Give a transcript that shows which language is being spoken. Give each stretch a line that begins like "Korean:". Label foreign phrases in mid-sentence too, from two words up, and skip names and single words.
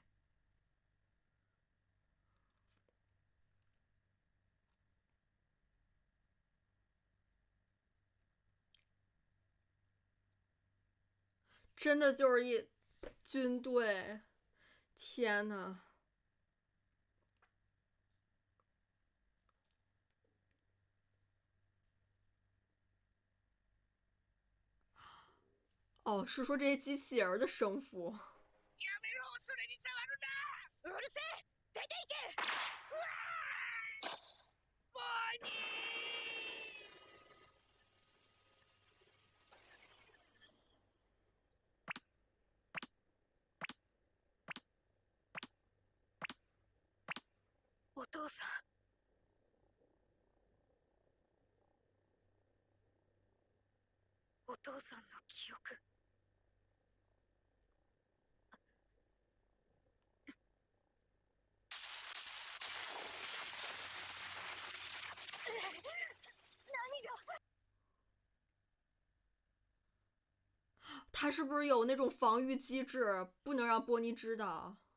Chinese: 真的就是一军队，天哪！哦，是说这些机器人的生父。
Japanese: やめろ、それに触るな。うるせえ、出ていけ。うわー、ボーニー。お父さん。お父さんの記憶。
Chinese: 他是不是有那种防御机制，不能让波妮知道？